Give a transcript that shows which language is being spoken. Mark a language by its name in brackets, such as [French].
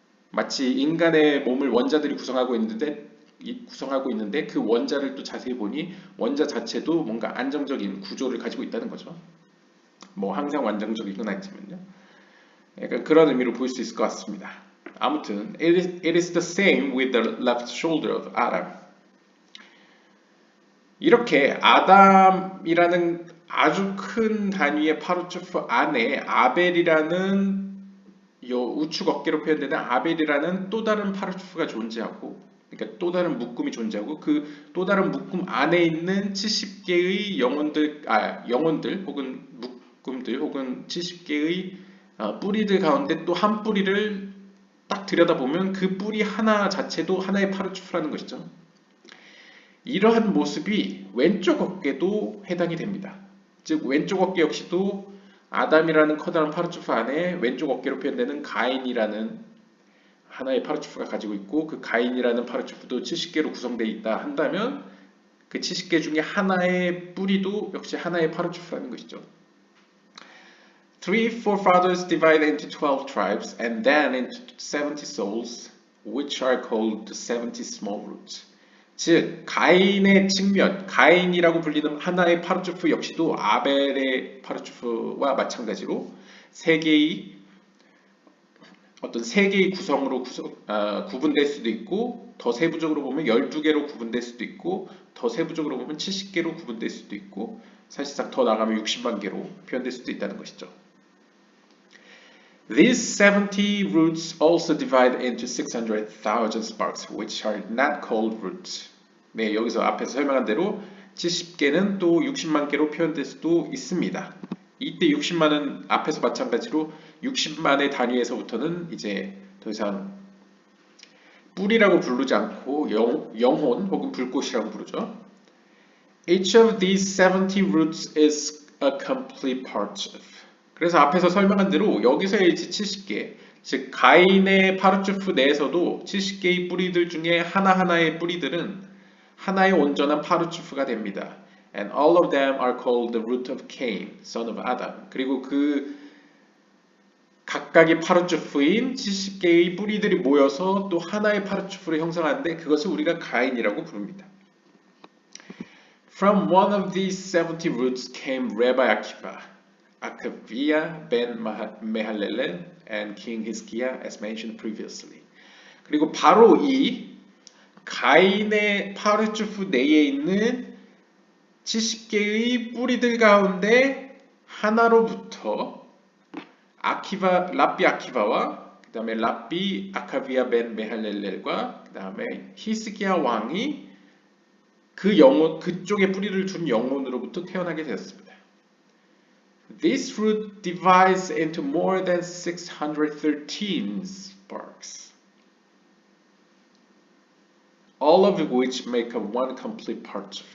[Korean] 마치 인간의 몸을 원자들이 구성하고 있는데 그 원자를 또 자세히 보니 원자 자체도 뭔가 안정적인 구조를 가지고 있다는 거죠. 뭐 항상 완전적인 건 아니지만요. 약간 그런 의미로 볼 수 있을 것 같습니다. 아무튼 [English] it is the same with the left shoulder of Adam. [Korean] 이렇게 아담이라는 아주 큰 단위의 파르추프 안에 아벨이라는 우측 어깨로 표현되는 아벨이라는 또 다른 파르추프가 존재하고, 그러니까 또 다른 묶음이 존재하고 그 또 다른 묶음 안에 있는 70개의 영혼들 혹은 묶음들 혹은 70개의 뿌리들 가운데 또 한 뿌리를 딱 들여다보면 그 뿌리 하나 자체도 하나의 파르추프라는 것이죠. 이러한 모습이 왼쪽 어깨도 해당이 됩니다. 즉 왼쪽 어깨 역시도 아담이라는 커다란 파르추프 안에 왼쪽 어깨로 표현되는 가인이라는 하나의 파르추프가 가지고 있고 그 가인이라는 파르추프도 70개로 구성되어 있다 한다면 그 70개 중에 하나의 뿌리도 역시 하나의 파르추프라는 것이죠. [English] Three forefathers divided into 12 tribes and then into 70 souls, which are called the 70 small roots. [Korean] 즉 가인의 측면, 가인이라고 불리는 하나의 파르추프 역시도 아벨의 파르추프와 마찬가지로 세 개의 구성으로 구분될 수도 있고 더 세부적으로 보면 12개로 구분될 수도 있고 더 세부적으로 보면 70개로 구분될 수도 있고 사실상 더 나가면 60만 개로 표현될 수도 있다는 것이죠. [English] These 70 roots also divide into 600,000 sparks, which are not called roots. [Korean] 네, 여기서 앞에서 설명한 대로 70개는 또 60만 개로 표현될 수도 있습니다. 이때 60만은 앞에서 마찬가지로 60만의 단위에서부터는 이제 더 이상 뿌리라고 부르지 않고 영혼 혹은 불꽃이라고 부르죠. [English] Each of these 70 roots is a complete part of. [Korean] 그래서 앞에서 설명한 대로 여기서의 70개, 즉 가인의 파르추프 내에서도 70개의 뿌리들 중에 하나하나의 뿌리들은 하나의 온전한 파르추프가 됩니다. [English] And all of them are called the root of Cain, son of Adam. [Korean] 그리고 그 각각의 파르추프인 70개의 뿌리들이 모여서 또 하나의 파르추프를 형성하는데 그것을 우리가 가인이라고 부릅니다. [English] From one of these 70 roots came Rabbi Akiva, Akaviah ben Mehalelel, and King Hizkiah, as mentioned previously. [Korean] 그리고 바로 이 가인의 파르추프 내에 있는 70개의 뿌리들 가운데 하나로부터 랍비 아키바와 그 다음에 랍비 아카비아 벤 메할렐렐과 그 다음에 히스기야 왕이 그쪽에 뿌리를 둔 영혼으로부터 태어나게 되었습니다. [English] This root divides into more than 613 sparks, all of which make up one complete parchuf.